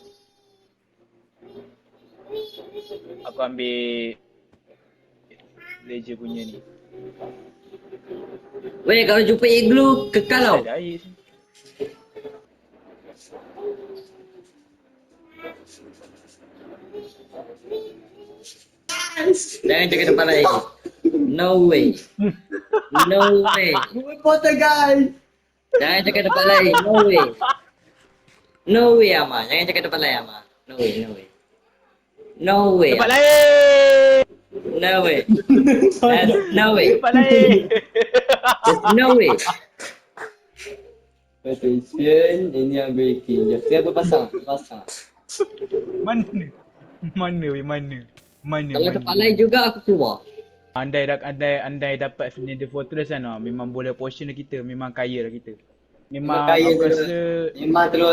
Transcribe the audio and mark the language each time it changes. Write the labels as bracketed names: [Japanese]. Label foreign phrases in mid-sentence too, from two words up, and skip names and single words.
[Malay] Aku ambil Ledger punya ni. Weh kalau jumpa igloo kekal tau. Ada air sini. Jangan cakap tempat lain. [English] No way. No way. Reporter guys. [Malay] Jangan cakap tempat lain. [English] No way. No way Amar. [Malay] Jangan cakap tempat lain Amar. [English] No way. No way. [Malay] Tempat lain. [English] No way. No way. [Malay] Tempat lain. [English] No way. [Malay] Attention, ini yang breaking. Siapa pasang? Mana? Kalau tempat lain juga aku keluar. Andai dapat Nether Fortress kan, memang boleh portion dah kita, memang kaya dah kita. Memang kaya aku terus. rasa Memang terus.